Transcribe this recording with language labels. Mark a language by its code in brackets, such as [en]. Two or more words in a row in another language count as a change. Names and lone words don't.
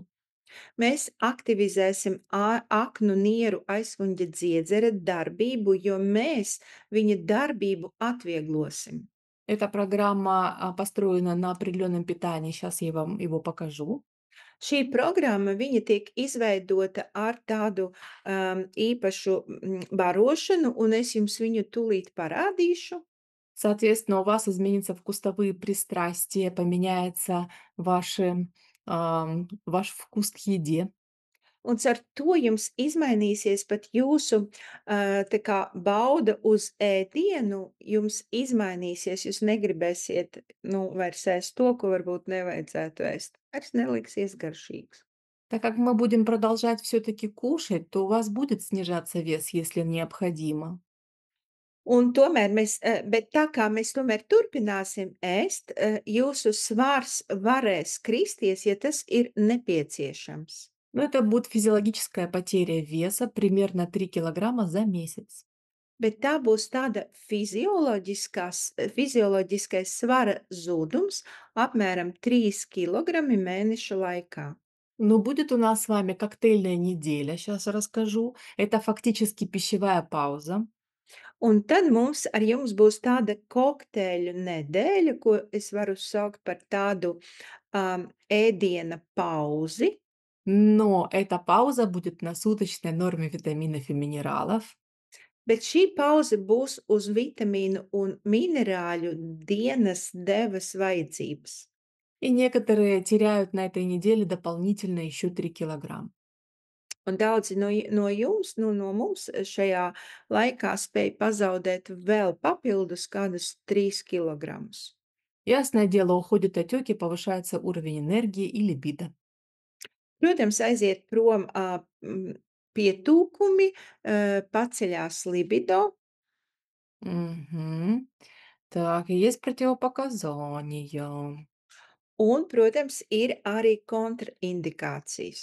[lv] Mēs aktivizēsim aknu nieru aizsvuņģa dziedzera darbību, jo mēs viņa darbību atvieglosim. [ru] Эта программа, построена на определенном питании. Сейчас я вам его покажу. [lv] Šī programma, viņa tiek izveidota ar tādu, īpašu, barošanu, un es jums viņu tūlīt parādīšu. [ru] Соответственно, у вас изменятся вкусовые пристрастия, поменяется ваш вкус к еде. [lv] Un ar to jums izmainīsies pat jūsu, tā kā bauda uz ēdienu, jums izmainīsies, jūs negribēsiet, nu, vairs ēst to, ko varbūt nevajadzētu ēst. Vairs neliksies garšīgs. [ru] Так как мы будем продолжать все-таки кушать, то у вас будет снижаться вес, если необходимо. [lv] Un tomēr mēs, bet tā kā mēs tomēr turpināsim ēst, jūsu svars varēs kristies, ja tas ir nepieciešams. [ru] Но это будет физиологическая потеря веса примерно 3 килограмма за месяц. [lv] Bet tā būs tāda fizioloģiskais svara zudums apmēram 3 kilogrami mēneša laikā. [ru] Но будет у нас с вами коктейльная неделя, сейчас расскажу. Это фактически пищевая пауза. [lv] Un tad mums ar jums būs tāda kokteļu nedēļa, ko es varu saukt par tādu, ēdiena pauzi, [ru] Но эта пауза будет на суточной норме витаминов и минералов. [lv] bet šī pauze būs uz vitamīnu un minerāļu dienas devas vajadzības. [ru] И некоторые теряют на этой неделе дополнительно еще 3 килограмм. [lv] Un daudzi no jums, nu, no mums šajā laikā spēj pazaudēt vēl papildus kādus 3 kilogramus. [ru] Ясное дело, уходят отеки, повышается уровень энергии и либидо. [lv] Protams, aiziet prom, pietūkumi, paceļās libido, Мгм. [ru] Так, и есть противопоказания. [lv] un, protams, ir arī kontraindikācijas.